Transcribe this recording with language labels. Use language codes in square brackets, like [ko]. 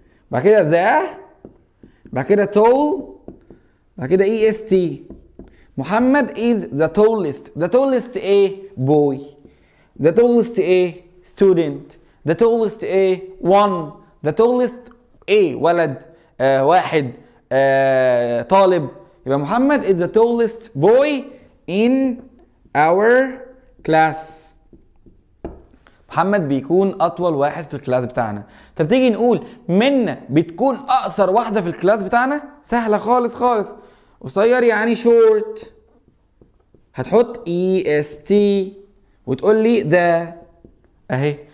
[ar] بعد كده ذا، بعد كده tall، بعد كده اي اس تي. [en] محمد is the tallest. the tallest ايه؟ boy. the tallest ايه؟ student. the tallest ايه؟ one. [ar] the tallest ايه؟ ولد، واحد، طالب. [en] يبقى محمد is the tallest boy in our class. [ar] محمد بيكون اطول واحد في الكلاس بتاعنا. طب تيجي نقول منى بتكون اقصر واحده في الكلاس بتاعنا. سهله خالص خالص. قصير يعني شورت، هتحط اي اس تي وتقول لي ذا اهي.